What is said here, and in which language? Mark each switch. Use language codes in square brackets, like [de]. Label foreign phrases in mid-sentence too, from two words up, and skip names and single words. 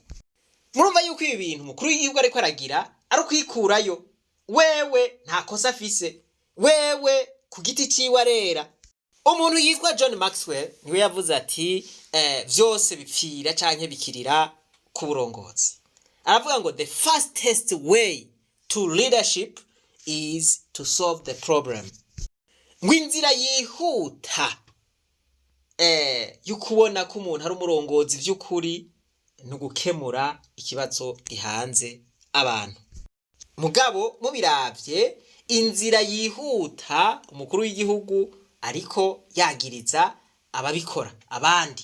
[rn] Murumva yuko ibi bintu mukuru w'igihugu ariko aragira ari kwikurayo. Wewe nta kosa afise, wewe ku giti ciwe arera. Umuntu yitwa John Maxwell niwe yavuze ati vyose bipfira canke bikirira ku burongozi. Aravuga ngo [en] the fastest way to leadership is to solve the problem. [rn] Ngwinzira yihuta yukubona ko umuntu ari umurongozi vy'ukuri nugukemura ikibazo gihanze abantu. Mugabo mubiravye inzira yihuta umukuru w'igihugu ariko yagiriza ababikora abandi.